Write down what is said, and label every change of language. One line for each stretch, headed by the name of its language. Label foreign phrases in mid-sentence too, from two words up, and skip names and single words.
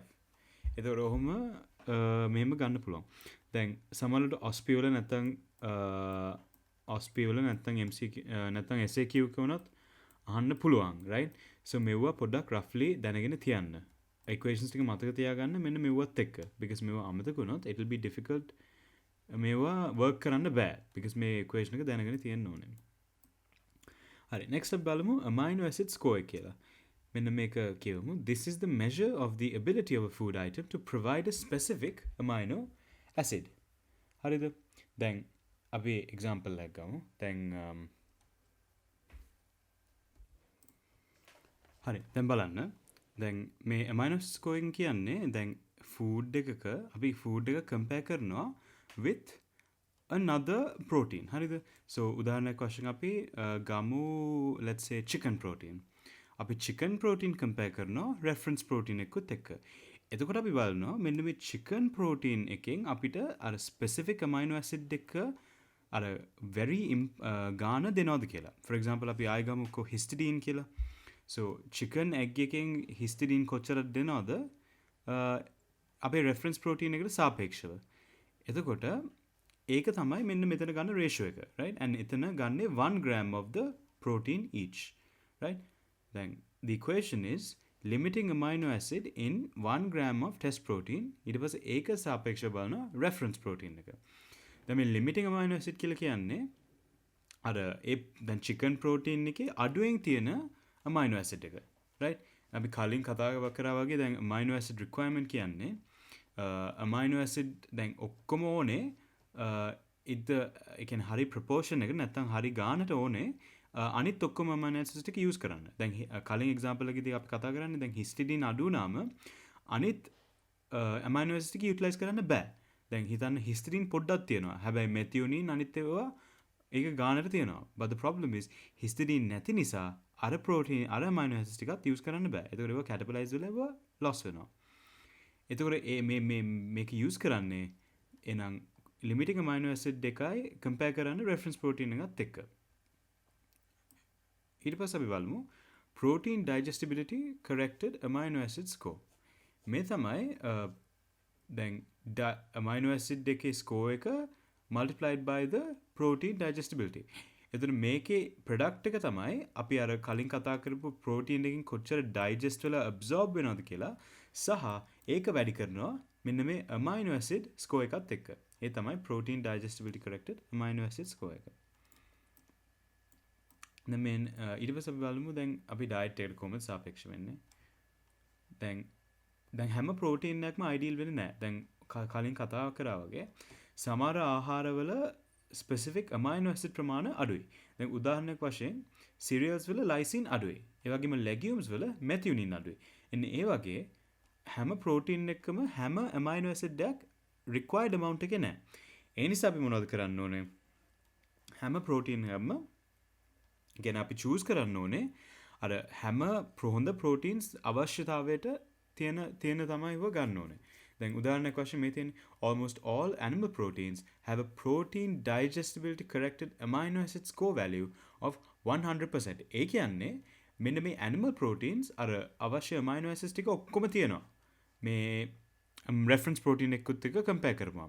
Sinhala: එතකොට ඔහොම මෙහෙම ගන්න පුළුවන්. දැන් සමහරවිට OSPI වල නැත්තම් OSPI වල නැත්තම් MCQ නැත්තම් SAQ කවනොත් අහන්න පුළුවන්. right? so මෙවුවා පොඩ්ඩක් roughly දැනගෙන තියන්න. equations ටික මතක තියාගන්න මෙන්න මෙවුවත් එක්ක. because මෙවුවා අමතක වුණොත්
English: it will be difficult
Sinhala: මේවා work කරන්න බෑ. because මේ equation එක දැනගෙන තියෙන්න ඕනේ. හරි
English: next up
Sinhala: බලමු
English: amino acid score
Sinhala: කියලා. මෙන්න මේක කියවමු.
English: This is the measure of the ability of a food item to provide a specific amino acid.
Sinhala: හරිද? දැන් අපි example එකක් ගමු. දැන් හරි දැන් බලන්න. දැන් මේ
English: amino acid scoring
Sinhala: කියන්නේ දැන් food එකක අපි food එක compare කරනවා
English: with another protein.
Sinhala: හරිද? so උදාහරණයක් වශයෙන් අපි ගමු
English: let's say chicken protein.
Sinhala: අපි
English: chicken protein
Sinhala: compare කරනවා
English: reference protein
Sinhala: එකකුත් එක්ක. එතකොට අපි බලනවා මෙන්න මේ
English: chicken protein
Sinhala: එකෙන් අපිට අර
English: specific amino acid
Sinhala: එක අර very ගාන දෙනවද කියලා.
English: for example
Sinhala: අපි ආයෙ ගමුකෝ histidine කියලා. so
English: chicken egg
Sinhala: එකෙන් histidine කොච්චරද දෙනවද අපේ
English: reference protein
Sinhala: එකට සාපේක්ෂව. එතකොට ඒක තමයි මෙන්න මෙතන ගන්න ratio එක. right?
English: and
Sinhala: එතන ගන්නේ
English: 1 gram of the protein each. right? then the equation is limiting amino acid in 1 gram of test protein
Sinhala: ඊට පස්සේ ඒක සාපේක්ෂව බලන
English: reference protein එක.
Sinhala: දැන් මේ
English: limiting amino acid
Sinhala: කියලා කියන්නේ අර ඒ දැන්
English: chicken protein
Sinhala: එකේ අඩුවෙන් තියෙන
English: amino acid
Sinhala: එක. right? අපි කලින් කතා කරා වගේ දැන්
English: amino acid requirement
Sinhala: කියන්නේ
English: amino acid
Sinhala: දැන් ඔක්කොම ඕනේ ඒ කියන්නේ හරි proportion එක නැත්නම් හරි ගානට ඕනේ අනිත් ඔක්කොම
English: amino acids
Sinhala: ටික use කරන්න. දැන් කලින් example එකේදී අපි කතා කරන්නේ දැන් histidine අඩු වුණාම අනිත්
English: amino acids
Sinhala: ටික utilize කරන්න බෑ. දැන් හිතන්න histidine පොඩ්ඩක් තියෙනවා. හැබැයි methionine අනිත් ඒවා ඒක ගානට තියෙනවා.
English: but the problem is histidine
Sinhala: නැති නිසා අර protein අර
English: amino acids
Sinhala: ටිකත් use කරන්න බෑ. ඒතකොට ඒවා catabolize වෙලා ඒවා loss වෙනවා. ඒතකොට මේක use කරන්නේ එනං
English: limiting amino acid
Sinhala: දෙකයි compare කරන්න
English: reference protein
Sinhala: එකත් එක්ක. ඊට පස්සේ අපි බලමු
English: protein digestibility corrected amino acid score.
Sinhala: මේ තමයි දැන්
English: amino acid
Sinhala: දෙකේ score එක
English: multiplied by the protein digestibility.
Sinhala: එතන මේකේ product එක තමයි අපි අර කලින් කතා කරපු protein එකකින් කොච්චර digest වෙලා absorb වෙනවද කියලා සහ ඒක වැඩි කරනවා මෙන්න මේ
English: amino acid score
Sinhala: එකත් එක්ක. ඒ තමයි
English: protein digestibility corrected amino acid score
Sinhala: එක. දැන් මේ ඊට පස්සේ අපි බලමු දැන් අපි diet එකට කොහොමද සාපේක්ෂ වෙන්නේ. දැන් හැම protein එකක්ම ideal වෙන්නේ නැහැ. දැන් කලින් කතා කරා වගේ සමහර ආහාරවල
English: specific amino acid
Sinhala: ප්‍රමාණය අඩුයි. දැන් උදාහරණයක් වශයෙන් cereals වල lysine අඩුයි. ඒ වගේම legumes වල methionine අඩුයි. එන්නේ ඒ වගේ හැම protein එකකම හැම
English: amino acid
Sinhala: එකක්
English: required amount
Sinhala: එකේ නැහැ. ඒ නිසා අපි මොනවද කරන්න ඕනේ? හැම protein එකක්ම ගැන අපි choose කරන්න ඕනේ අර හැම හොඳ proteins අවශ්‍යතාවයට තියෙන තමයි ඒව ගන්න ඕනේ. දැන් උදාහරණයක් වශයෙන් මේ තියෙන
English: almost all animal proteins have a protein digestibility corrected amino acid score value of 100%.
Sinhala: ඒ කියන්නේ මෙන්න මේ
English: animal proteins
Sinhala: අර අවශ්‍ය
English: amino acids
Sinhala: ටික ඔක්කොම තියෙනවා. මේ
English: reference protein
Sinhala: එකකුත් එක්ක compare කරපුවාම.